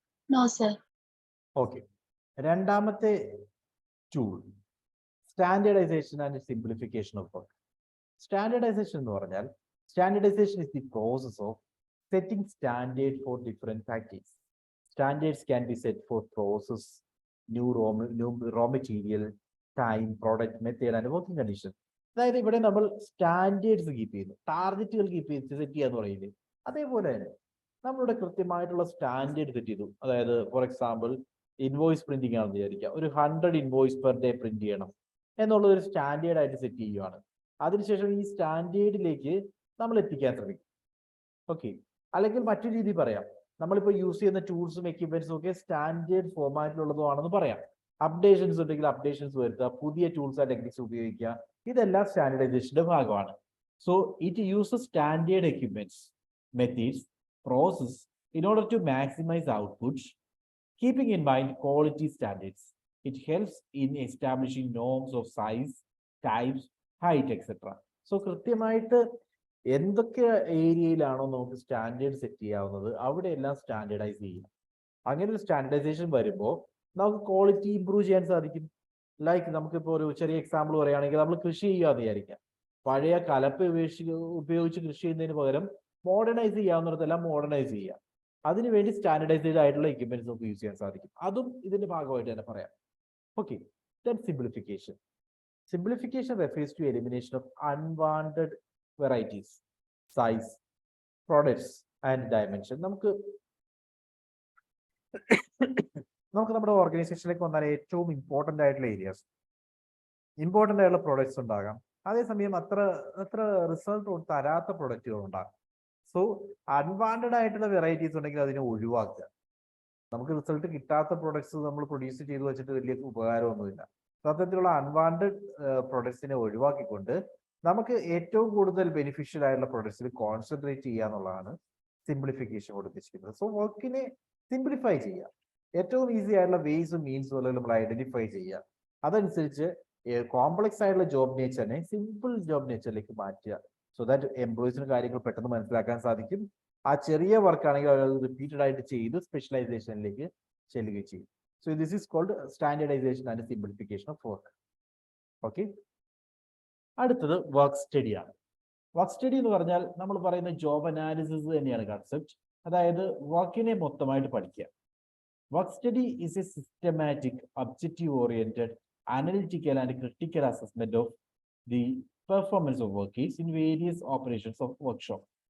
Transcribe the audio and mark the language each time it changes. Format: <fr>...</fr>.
<en>No sir. Okay. രണ്ടാമത്തെ tool standardisation and simplification of work. Standardisation</en> <ml>എന്ന് പറഞ്ഞാൽ,</ml> <en>Standardisation is the process of setting standard for different factories. Standards can be set for process, new raw material, time, product, method and working condition.</en> <ml>അതായത് ഇവിടെ നമ്മൾ standards keep ചെയ്യുന്നു, ടാർഗറ്റുകൾ set ചെയ്യാന്ന് പറയില്ലേ, അതേപോലെ തന്നെ നമ്മളിവിടെ കൃത്യമായിട്ടുള്ള സ്റ്റാൻഡേർഡ് സെറ്റ് ചെയ്തു. അതായത് ഫോർ എക്സാമ്പിൾ ഇൻവോയ്സ് പ്രിന്റിംഗ് ആണെന്ന് വിചാരിക്കുക, ഒരു 100 ഇൻവോയ്സ് പെർ ഡേ പ്രിന്റ് ചെയ്യണം എന്നുള്ള ഒരു സ്റ്റാൻഡേർഡ് ആയിട്ട് സെറ്റ് ചെയ്യുകയാണ്. അതിനുശേഷം ഈ സ്റ്റാൻഡേർഡിലേക്ക് നമ്മൾ എത്തിക്കാൻ ശ്രമിക്കും. ഓക്കെ. അല്ലെങ്കിൽ മറ്റൊരു രീതി പറയാം, നമ്മളിപ്പോൾ യൂസ് ചെയ്യുന്ന ടൂൾസും എക്യുപ്മെന്റ്സും ഒക്കെ സ്റ്റാൻഡേർഡ് ഫോർമാറ്റിലുള്ളതാണെന്ന് പറയാം. അപ്ഡേഷൻസ് ഉണ്ടെങ്കിൽ അപ്ഡേഷൻസ് വരുത്തുക, പുതിയ ടൂൾസ് ആൻഡ് ടെക്നിക്സ് ഉപയോഗിക്കുക, ഇതെല്ലാം സ്റ്റാൻഡേർഡൈസേഷന്റെ ഭാഗമാണ്.</ml> <en>So it uses standard equipments, methods, process in order to maximize output, keeping in mind quality standards. It helps in establishing norms of size, types, height, etc.</en> <ml>So കൃത്യമായിട്ട് എന്തൊക്കെ ഏരിയയിലാണോ നമുക്ക് standard set ചെയ്യാവുന്നത് അവിടെ എല്ലാം standardise ചെയ്യും. അങ്ങനെ ഒരു standardisation വരുമ്പോൾ നമുക്ക് ക്വാളിറ്റി ഇംപ്രൂവ് ചെയ്യാൻ സാധിക്കും. ലൈക്ക് നമുക്കിപ്പോൾ ഒരു ചെറിയ എക്സാമ്പിൾ പറയുകയാണെങ്കിൽ, നമ്മൾ കൃഷി ചെയ്യാതെ വിചാരിക്കാം, പഴയ കലപ്പ ഉപയോഗിച്ച് കൃഷി ചെയ്യുന്നതിന് പകരം മോഡേണൈസ് ചെയ്യാവുന്നിടത്തെല്ലാം മോഡേണൈസ് ചെയ്യുക. അതിനുവേണ്ടി സ്റ്റാൻഡേർഡൈസ്ഡ് ആയിട്ടുള്ള എക്യുപ്മെന്റ്സ് നമുക്ക് യൂസ് ചെയ്യാൻ സാധിക്കും. അതും ഇതിന്റെ ഭാഗമായിട്ട് തന്നെ പറയാം. Okay. Then simplification. Simplification refers to elimination of unwanted varieties, size, products and dimension. നമുക്ക് നമ്മുടെ ഓർഗനൈസേഷനിലേക്ക് വന്നാൽ ഏറ്റവും ഇമ്പോർട്ടൻ്റ് ആയിട്ടുള്ള ഏരിയാസ്, ഇമ്പോർട്ടൻ്റ് ആയിട്ടുള്ള പ്രൊഡക്ട്സ് ഉണ്ടാകാം, അതേസമയം അത്ര റിസൾട്ട് തരാത്ത പ്രൊഡക്റ്റുകൾ ഉണ്ടാകും. സോ അൺവാണ്ടഡ് ആയിട്ടുള്ള വെറൈറ്റീസ് ഉണ്ടെങ്കിൽ അതിനെ ഒഴിവാക്കുക. നമുക്ക് റിസൾട്ട് കിട്ടാത്ത പ്രൊഡക്ട്സ് നമ്മൾ പ്രൊഡ്യൂസ് ചെയ്ത് വെച്ചിട്ട് വലിയ ഉപകാരമൊന്നുമില്ല. അത്തരത്തിലുള്ള അൺവാണ്ടഡ് പ്രൊഡക്ട്സിനെ ഒഴിവാക്കിക്കൊണ്ട് നമുക്ക് ഏറ്റവും കൂടുതൽ ബെനിഫിഷ്യൽ ആയിട്ടുള്ള പ്രൊഡക്ട്സിൽ കോൺസെൻട്രേറ്റ് ചെയ്യുക എന്നുള്ളതാണ് സിംപ്ലിഫിക്കേഷൻ കൊണ്ട് ഉദ്ദേശിക്കുന്നത്. സോ വർക്കിനെ സിംപ്ലിഫൈ ചെയ്യുക, ഏറ്റവും ഈസി ആയിട്ടുള്ള വേസും മീൻസും എല്ലാം നമ്മൾ ഐഡന്റിഫൈ ചെയ്യുക. അതനുസരിച്ച് കോംപ്ലക്സ് ആയിട്ടുള്ള ജോബ് നേച്ചറിനെ സിമ്പിൾ ജോബ് നേച്ചറിലേക്ക് മാറ്റുക. സോ ദാറ്റ് എംപ്ലോയീസിന് കാര്യങ്ങൾ പെട്ടെന്ന് മനസ്സിലാക്കാൻ സാധിക്കും. ആ ചെറിയ വർക്കാണെങ്കിൽ അവർ റിപ്പീറ്റഡ് ആയിട്ട് ചെയ്ത് സ്പെഷ്യലൈസേഷനിലേക്ക് ചെല്ലുകയും ചെയ്യും.</ml> <en>So this is called standardization and simplification of work.</en> <ml>Okay. അടുത്തത് വർക്ക് സ്റ്റഡി ആണ്. വർക്ക് സ്റ്റഡി എന്ന് പറഞ്ഞാൽ നമ്മൾ പറയുന്ന ജോബ് അനാലിസിസ് തന്നെയാണ് കൺസെപ്റ്റ്. അതായത് വർക്കിനെ മൊത്തമായിട്ട് പഠിക്കുക.</ml> <en>Work study is a systematic, objective oriented, analytical and critical assessment of the performance of workers in various operations of workshop.</en>